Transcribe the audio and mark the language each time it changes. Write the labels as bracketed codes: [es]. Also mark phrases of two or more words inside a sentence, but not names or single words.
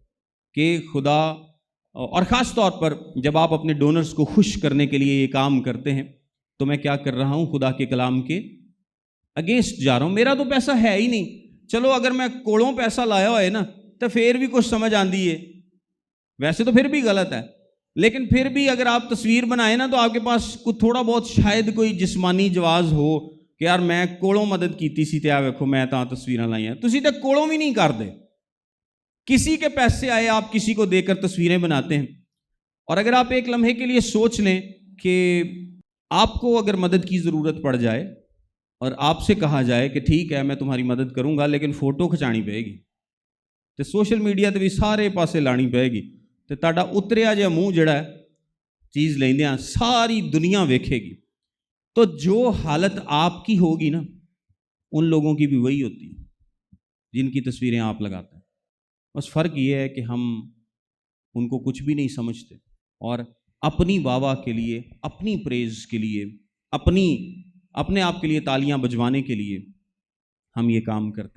[ur] کہ خدا, اور خاص طور پر جب آپ اپنے ڈونرز کو خوش کرنے کے لیے یہ کام کرتے ہیں, تو میں کیا کر رہا ہوں, خدا کے کلام کے اگینسٹ جا رہا ہوں. میرا تو پیسہ ہے ہی نہیں, چلو اگر [pa] میں کوڑوں پیسہ لایا ہوا ہے نا, تو پھر بھی کچھ سمجھ آندی ہے, ویسے تو پھر بھی غلط ہے, لیکن پھر بھی اگر آپ تصویر بنائیں نا, تو آپ کے پاس تھوڑا بہت شاید کوئی جسمانی جواز ہو کہ یار میں کوڑوں مدد کیتی سی تے ویکھو میں تاں تصویراں لائیاں. تسی تے کوڑوں بھی نہیں کردے, [ur] کسی کے پیسے آئے آپ کسی کو دے کر تصویریں بناتے ہیں. اور اگر آپ ایک لمحے کے لیے سوچ لیں کہ آپ کو اگر مدد کی ضرورت پڑ جائے اور آپ سے کہا جائے کہ ٹھیک ہے میں تمہاری مدد کروں گا, لیکن [pa] فوٹو کھچانی پے گی, تو سوشل میڈیا تے بھی سارے پاسے لانی پے گی, تو تہاڈا اتریا جہا منہ جڑا ہے چیز لیندیاں ساری دنیا ویکھے گی, [ur] تو جو حالت آپ کی ہوگی نا, ان لوگوں کی بھی وہی ہوتی ہے جن کی تصویریں آپ لگاتے ہیں. بس فرق یہ ہے کہ ہم ان کو کچھ بھی نہیں سمجھتے, اور اپنی واہ کے لیے, اپنی پریز کے لیے, اپنے آپ کے لیے تالیاں بجوانے کے لیے ہم یہ کام کرتے ہیں.